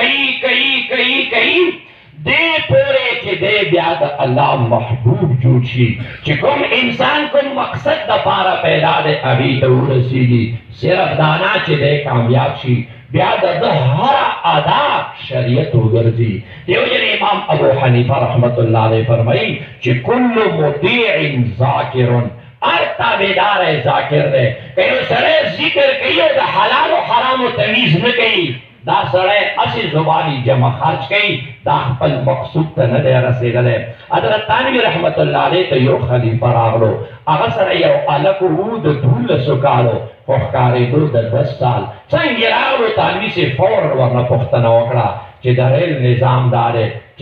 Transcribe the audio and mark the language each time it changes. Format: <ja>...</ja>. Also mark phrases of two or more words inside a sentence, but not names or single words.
<ps>کوي دې پورې چې دې بیا د الله محبوب جوړ شي چې کوم انسان کوم مقصد دپاره پیدا دی هغې ته ورسېږي صرف دا نه چې دی کامیاب شي بیا د ده هره ادا شریعت وګرځي دیو جن امام ابو حنیفه</ps> <ar>رحمت الله علیه</ar> <ps>فرمایي چې</ps> <ar>کل مطیع ذاکر</ar> <ps>هر تابعدار ذاکر دی که یو سړی ذکر کوي او د حلال و حرامو تمیز نه کوي دا سړی اسی</ps> <ur>زبانی جمع خرچ</ur> <ps>کوي دا خپل مقصود ته نه دی رسېدلی حضرت تانوي</ps> <ar>رحمت الله علیه</ar> <ps>ته یو خلیفه راغلو هغه سره یو هلک و د 12 کالو خو ښکارېدو د 10 سال څنګه راغلو تانوي صاحب فورا ورنه پوښتنه وکړه چې د ریل نظام دا دی چې</ps>